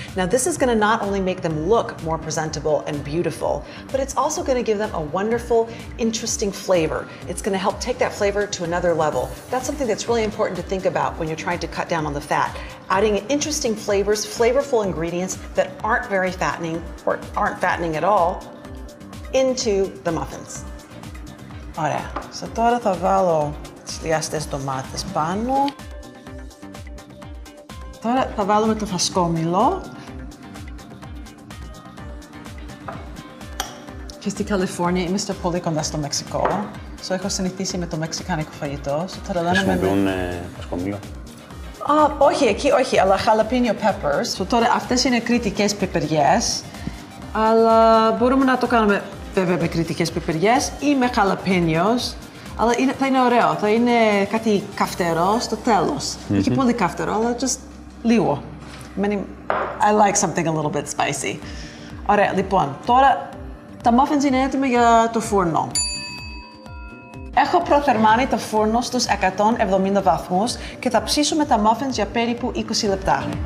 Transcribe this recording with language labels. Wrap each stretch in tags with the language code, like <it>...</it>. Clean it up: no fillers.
<en>Now, this is going to not only make them look more presentable and beautiful, but it's also going to give them a wonderful, interesting flavor. It's going to help take that flavor to another level. That's something that's really important to think about when you're trying to cut down on the fat. Adding interesting flavors, flavorful ingredients that aren't very fattening or aren't fattening at all into the muffins.</en> <el>Ωραία. Τώρα θα βάλω τις λιάστες ντομάτες πάνω. Τώρα θα βάλουμε το φασκόμηλο. Και στη Καλιφόρνια είμαστε πολύ κοντά στο Μεξικό. Έχω συνηθίσει με το μεξικάνικο φαγητό. Χρησιμοποιούν φασκόμηλο? Όχι, εκεί όχι, αλλά jalapeno peppers. Τώρα αυτές είναι κριτικές πιπεριές. Αλλά μπορούμε να το κάνουμε βέβαια με κριτικές πιπεριές ή με χαλαπένιος. Αλλά θα είναι ωραίο, θα είναι κάτι καυτερό στο τέλος. Όχι πολύ καυτερό, αλλά just λίγο.</el> <en>I like something a little bit spicy.</en> <el>Ωραία, λοιπόν, τώρα τα muffins είναι έτοιμα για το φούρνο. Έχω προθερμάνει το φούρνο στους 170 βαθμούς και θα ψήσουμε τα muffins για περίπου 20 λεπτά.</el>